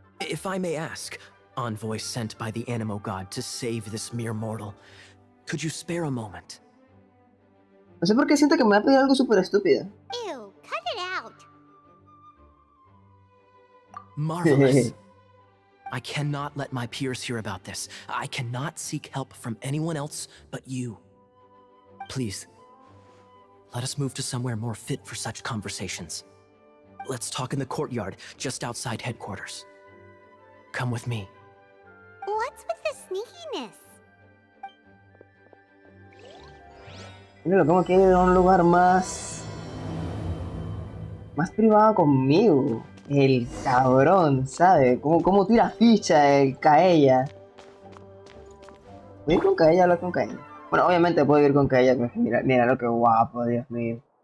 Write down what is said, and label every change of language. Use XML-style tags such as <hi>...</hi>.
<en>If I may ask, envoy sent by the Animo god to save this mere mortal, could you spare a moment?</en> <es>No sé por qué siento que me va a pedir algo súper estúpido.</es> <en>Ew, cut it out. Marvelous. I cannot let my peers hear about this. I cannot seek help from anyone else but you. Please, let us move to somewhere more fit for such conversations. Let's talk in the courtyard, just outside headquarters. Come with me. What's with the sneakiness?</en> <es>Míralo, como quiere ir a un lugar más privado conmigo. El cabrón, ¿sabe? Cómo tira ficha el Kaella. ¿Voy a ir con Kaella o hablar con Kaella? Bueno, obviamente puedo ir con Kaella, pero mira lo que guapo, Dios mío.</es>